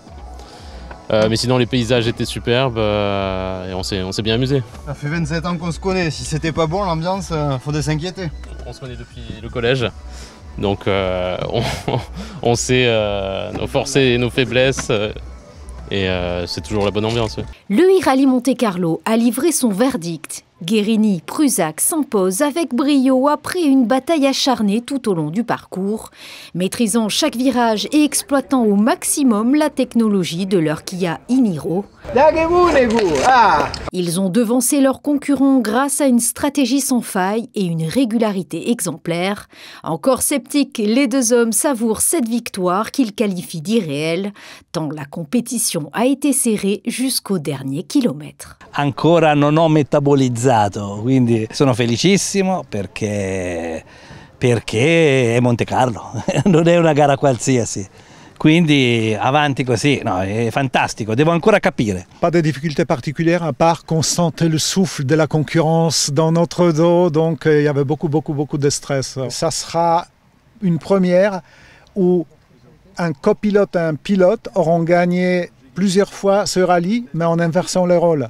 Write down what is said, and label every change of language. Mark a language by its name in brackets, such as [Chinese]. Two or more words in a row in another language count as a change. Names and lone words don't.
[French] Mais sinon, les paysages étaient superbes et on s'est bien amusé. Ça fait 27 ans qu'on se connaît, si c'était pas bon l'ambiance, faudrait s'inquiéter. On se connaît depuis le collège. Donc on sait nos forces et nos faiblesses et c'est toujours la bonne ambiance. Ouais. Le e-rally Monte-Carlo a livré son verdict. Guérini, Prusac s'imposent avec brio après une bataille acharnée tout au long du parcours, maîtrisant chaque virage et exploitant au maximum la technologie de leur Kia e-Niro. Ils ont devancé leurs concurrents grâce à une stratégie sans faille et une régularité exemplaire. Encore sceptiques, les deux hommes savourent cette victoire qu'ils qualifient d'irréelle, tant la compétition a été serrée jusqu'au dernier kilomètre. [Italian] Ancora non ho metabolizzato, quindi sono felicissimo perché è Monte Carlo, non è una gara qualsiasi. Quindi avanti così, no, è fantastico, devo ancora capire. [French] Pas de difficultés particulières à part qu'on sentait le souffle de la concurrence dans notre dos, donc il y avait beaucoup de stress. Ça sera une première où un copilote et un pilote auront gagné plusieurs fois ce rallye, mais en inversant les rôles.